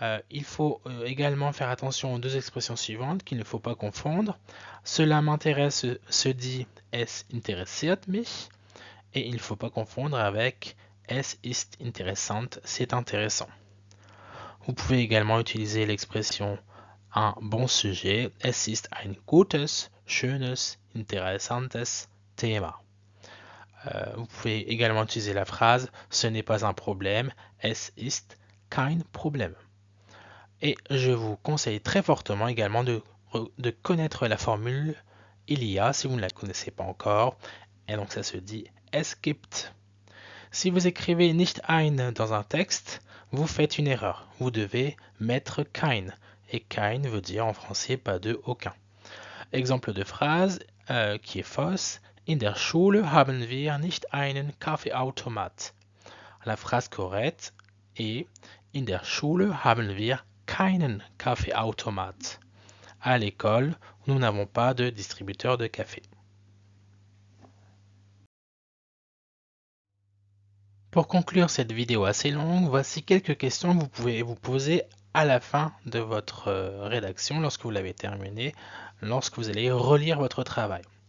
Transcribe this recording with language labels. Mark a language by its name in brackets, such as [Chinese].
[French] Il faut également faire attention aux deux expressions suivantes qu'il ne faut pas confondre. Cela m'intéresse se dit [German] es interessiert mich [French] et il ne faut pas confondre avec [German] es ist interessant, [French] c'est intéressant. Vous pouvez également utiliser l'expression un bon sujet. [German] Es ist ein gutes, schönes, interessantes Thema. [French] Vous pouvez également utiliser la phrase ce n'est pas un problème. [German] Es ist kein Problem. [French] Et je vous conseille très fortement également de connaître la formule il y a si vous ne la connaissez pas encore. Et donc ça se dit [German] es gibt. [French] Si vous écrivez nicht ein dans un texte, vous faites une erreur. Vous devez mettre kein. Et kein veut dire en français pas de, aucun. Exemple de phrase qui est fausse. [German] In der Schule haben wir nicht einen Kaffeeautomat. [French] La phrase correcte est [German] In der Schule haben wir keinen Kaffeeautomat. [French] À l'école, nous n'avons pas de distributeur de café. Pour conclure cette vidéo assez longue, voici quelques questions que vous pouvez vous poser à la fin de votre rédaction lorsque vous l'avez terminée, lorsque vous allez relire votre travail.